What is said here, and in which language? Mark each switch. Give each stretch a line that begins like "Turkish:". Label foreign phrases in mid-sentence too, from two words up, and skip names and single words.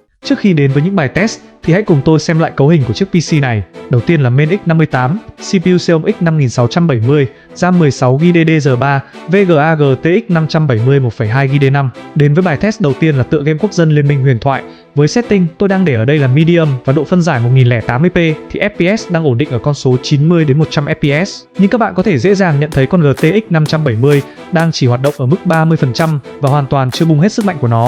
Vietnamese: Trước khi đến với những bài test thì hãy cùng tôi xem lại cấu hình của chiếc PC này. Đầu tiên là main x58, CPU Xeon X5670, RAM 16GB DDR3, VGA GTX 570 1,2GB D5. Đến với bài test đầu tiên là tựa game quốc dân Liên minh huyền thoại. Với setting tôi đang để ở đây là medium và độ phân giải 1080p thì FPS đang ổn định ở con số 90 đến 100 FPS. Nhưng các bạn có thể dễ dàng nhận thấy con GTX 570 đang chỉ hoạt động ở mức 30% và hoàn toàn chưa bung hết sức mạnh của nó.